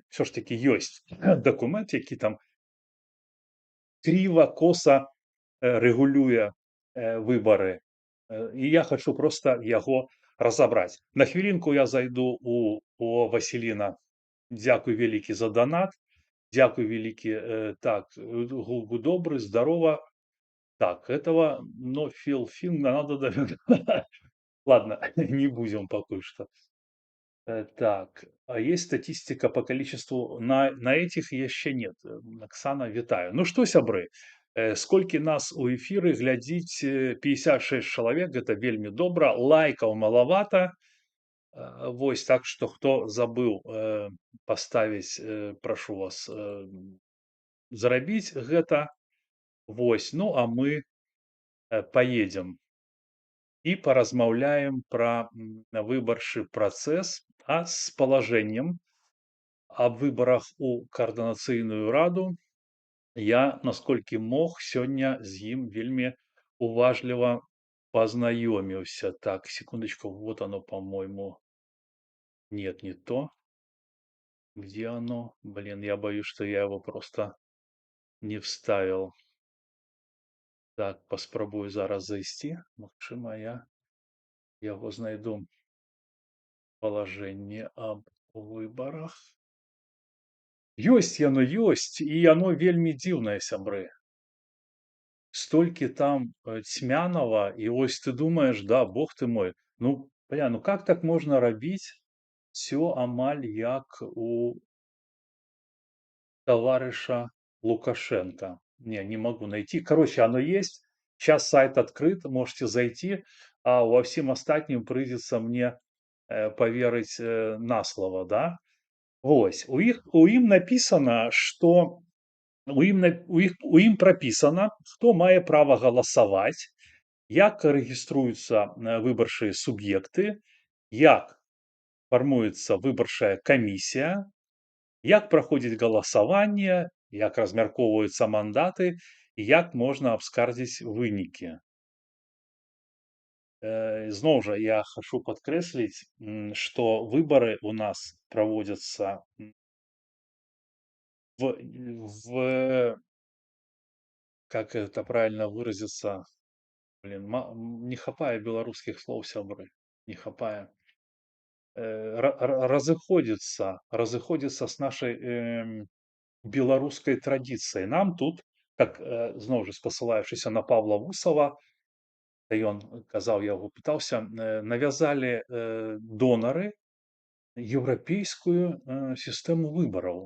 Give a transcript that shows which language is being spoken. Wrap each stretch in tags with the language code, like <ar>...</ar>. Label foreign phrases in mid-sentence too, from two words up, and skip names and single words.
<be>Усё ж такі ёсць дакумент, які там крыва, коса рэгулюе выбары. І я хачу проста яго разабраць. На хвілінку я зайду у Васіліна. Дзякуй вялікі за данат. Дзякуй вялікі, так, гуку добры, здарова.</be> <ru>Так, этого, но филфинга надо ладно, не будем</ru> <be>пакуль што.</be> <ru>Так, а есть статистика по количеству на этих яшчэ нет.</ru> <be>Оксана, вітаю. Ну што, сябры, сколькі нас у эфіры глядзіць 56 чалавек, гэта вельмі добра, лайкаў малавата. Вось, так што хто забыў паставіць, прашу вас зрабіць гэта. Вось, ну а мы поедем і паразмаўляем пра выбарчы працэс, а з палажэннем аб выбарах у Каардынацыйную раду я, насколькі мог, сёння з ім вельмі уважліва пазнаёміўся.</be> <ru>Так, секундочку, вот оно, по-моему. Нет, не то. Где оно? Блин, я боюсь, что я его просто не вставил. Так,</ru> <be>паспрабую зараз зайсці. Магчыма, я яго знайду. Палажэнне аб выбарах. Ёсць яно, ёсць, і яно вельмі дзіўнае, сябры. Столькі там цьмянага, і вось ты думаеш, да,</be> <ru>бог ты мой, ну, бля, ну как так</ru> <be>можна рабіць?</be> <ru>Всё амаль як у товарища Лукашенко. Не могу найти. Короче, оно есть. Сейчас сайт открыт, можете зайти, а во всем остальном придется мне поверить на слово, да?</ru> <be>Вось. У ім</be> <ru>написано, что</ru> <be>у ім прописано, хто мае права галасаваць, як рэгіструюцца выбарчыя суб'екты, як фармуецца выбарчая камісія, як праходзіць галасаванне, як размяркоўваюцца мандаты і як можна абскардзіць вынікі. Зноў жа я хачу падкрэсліць, што выбары у нас праводзяцца</be> <ru>как это правильно выразиться, блин,</ru> <be>не хапае беларускіх слоў, сябры, не хапае. Разыходзіцца с нашай беларускай традыцыяй. Нам тут, как зноў жа спасылаючыся на Павла Вусава, ён казаў, я яго пытаўся, навязалі донары еўрапейскую сістэму выбараў.</be>